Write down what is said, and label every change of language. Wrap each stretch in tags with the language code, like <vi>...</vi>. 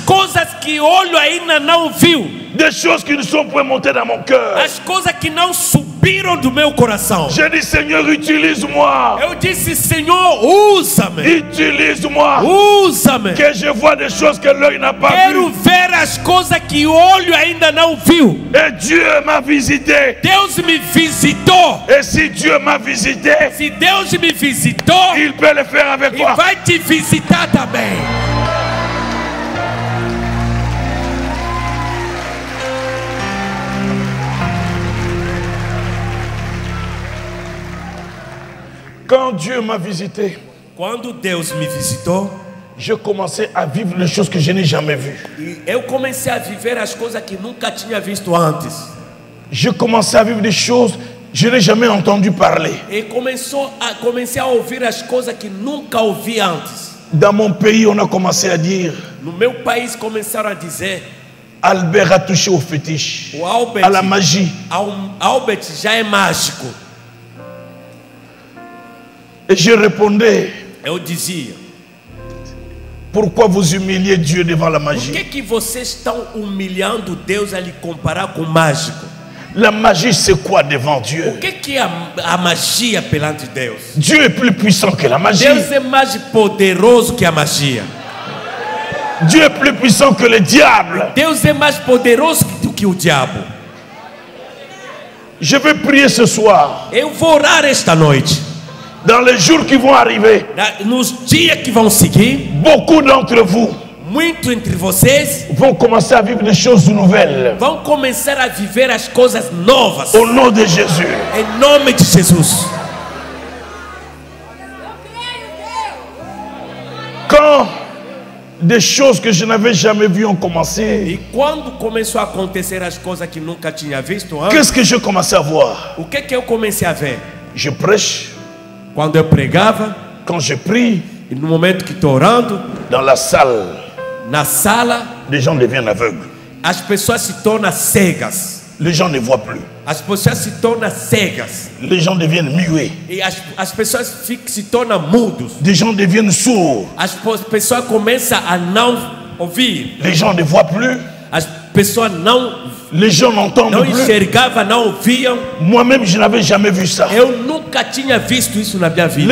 <pt>coisas que o olho ainda não viu.</pt> <fr>Des choses qui ne sont pas montées dans mon cœur.</fr> <pt>As coisas que não subiram do meu coração.</pt> <fr>J'ai dit, Seigneur, utilise-moi.</fr> <pt>Eu disse: Senhor, usa-me.</pt> <fr>Utilise-moi.</fr> <pt>Usa-me.</pt> <fr>Que je vois des choses que l'œil n'a pas</fr> <pt>Quero</pt> <fr>vues.</fr> <pt>ver as coisas que o olho ainda não viu.</pt> <fr>Et Dieu m'a visité.</fr> <pt>Deus me visitou.</pt> <fr>Et si Dieu m'a visité,</fr> <pt>Se Deus me visitou,</pt> <fr>il peut le faire avec</fr> <pt>e</pt> <fr>toi.</fr> <pt>vai te visitar também.</pt> <fr>Quand Dieu m'a visité,</fr> <pt>Quando Deus me visitou,</pt> <fr>je commençais à vivre les choses que je n'ai jamais vues.</fr> <pt>e eu comecei a viver as coisas que nunca tinha visto antes.</pt> <fr>Je commençais à vivre des choses que je n'ai jamais entendu parler.</fr> <pt>E comecei a ouvir as coisas que nunca ouvi antes.</pt> <fr>Dans mon pays, on a commencé à dire,</fr> <pt>No meu país começaram a dizer:</pt> <fr>Albert a touché au fétiche,</fr> <pt>o Albert,</pt> <fr>à la magie.</fr> <pt>Albert já é mágico.</pt> <fr>Et je répondais,</fr> <pt>Eu dizia:</pt> <fr>pourquoi vous humiliez Dieu devant la</fr> <pt>por</pt> <fr>magie?</fr> <pt>que vocês estão humilhando Deus a lhe comparar com o mágico?</pt> <fr>La magie, c'est quoi devant</fr> <pt>O</pt> <fr>Dieu?</fr> <pt>que é a magia perante Deus?</pt> <fr>Dieu est plus puissant que la magie.</fr> <pt>Deus é mais poderoso que a magia.</pt> <fr>Dieu est plus puissant que le diable.</fr> <pt>Deus é mais poderoso do que o diabo.</pt> <fr>Je vais prier ce soir.</fr> <pt>Eu vou orar esta noite.</pt> <fr>Dans les jours qui vont arriver,</fr> <pt>Nos dias que vão seguir,</pt> <fr>beaucoup d'entre vous</fr> <pt>muito entre vocês</pt> <fr>vont commencer à vivre des choses nouvelles.</fr> <pt>vão começar a viver as coisas novas.</pt> <fr>Au nom de Jésus.</fr> <pt>Em nome de Jesus.</pt> <fr>Quand des choses que je n'avais jamais vues ont commencé,</fr> <pt>E quando começou a acontecer as coisas que nunca tinha visto antes,</pt> <fr>qu'est-ce que j'ai commencé à voir?</fr> <pt>o que eu comecei a ver?</pt> <fr>Je prêche,</fr> <pt>Quando eu pregava,</pt> <fr>quand je prie,</fr> <pt>e no momento que estou orando,</pt> <fr>dans la salle,</fr> <pt>na sala,</pt> <fr>les gens deviennent aveugles.</fr> <pt>as pessoas se tornam cegas.</pt> <fr>Les gens ne voient plus.</fr> <pt>As pessoas se tornam cegas.</pt> <fr>Les gens deviennent muets.</fr> <pt>E as pessoas se tornam mudos.</pt> <fr>Des gens deviennent sourds.</fr> <pt>As pessoas começam a não ouvir.</pt> <fr>Les gens ne voient plus.</fr> <pt>As pessoas não</pt> <fr>Les gens n'entendent plus.</fr> <pt>enxergavam, não ouviam.</pt> <fr>Moi-même, je n'avais jamais vu ça.</fr> <pt>Eu nunca tinha visto isso na minha vida.</pt>